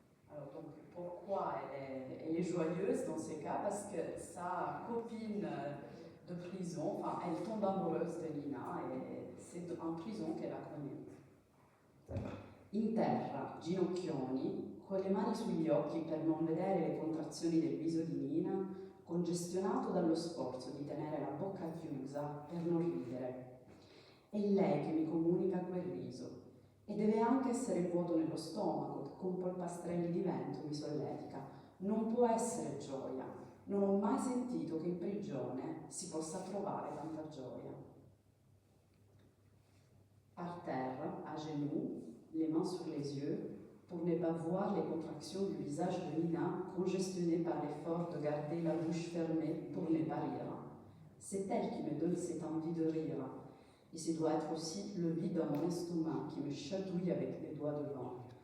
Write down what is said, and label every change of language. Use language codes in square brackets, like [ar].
[fr] Alors, donc, pourquoi elle est joyeuse dans ces cas? Parce que sa copine de prison, elle tombe amoureuse de Nina et c'est en prison qu'elle la connaît. [it] In terra, ginocchioni, con le mani sugli occhi per non vedere le contrazioni del viso di Nina, congestionato dallo sforzo di tenere la bocca chiusa per non ridere. È lei che mi comunica quel riso. E deve anche essere vuoto nello stomaco, che con polpastrelli di vento mi solletica. Non può essere gioia. Non ho mai sentito che in prigione si possa trovare tanta gioia. [fr] Par terre, à genoux, les mains sur les yeux, pour ne pas voir les contractions du visage de Nina, congestionné par l'effort de garder la bouche fermée pour ne pas rire. C'est elle qui me donne cette envie de rire. Et ce doit être aussi le vide dans mon estomac qui me chatouille avec les doigts devant.